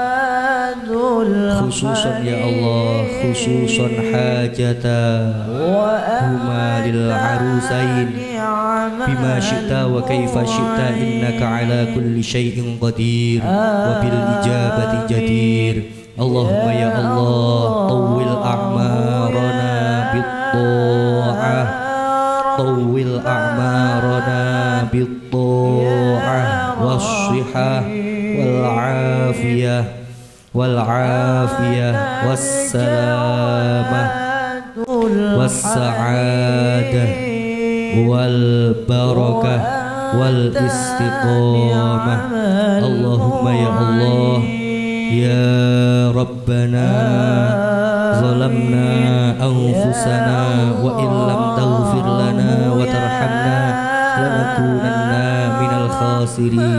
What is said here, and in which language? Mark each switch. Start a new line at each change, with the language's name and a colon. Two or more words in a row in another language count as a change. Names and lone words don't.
Arabic: خصوصاً يا الله، خصوصاً حاجتهما للعروسين بما شئت وكيف شئت إنك على كل شيء قدير وبالإجابة جدير. اللهم يا الله طول أعمارنا بالطاعة طول أعمارنا بالطاعة والصحة والعافية والعافية والسلامة والسعادة والبركة والاستقامة. اللهم يا الله يا ربنا ظلمنا أنفسنا وإن لم تغفر لنا وترحمنا لنكونن من الخاسرين.